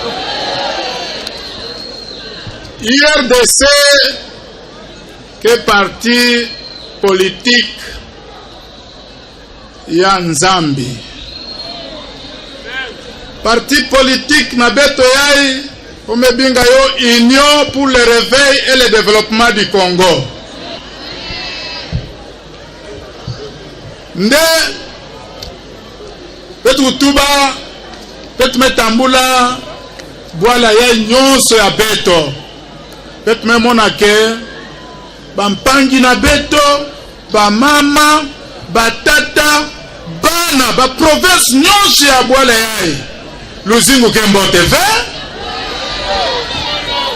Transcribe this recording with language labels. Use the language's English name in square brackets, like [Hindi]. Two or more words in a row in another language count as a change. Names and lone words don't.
[Kituba (Democratic Republic of Congo)] IRDC que [French] parti politique [Kituba (Democratic Republic of Congo)] ya Nzambi. [French] Parti politique [Kituba (Democratic Republic of Congo)] na beto yai omebinga yo Union pour le réveil et le développement du Congo. Nde petu tuba petu metambula boala ya nyonso ya beto. Petu memona ke bampangi na beto, bamama, batata, bana, ba province nyonso ya boala ya luzingu kembo TV.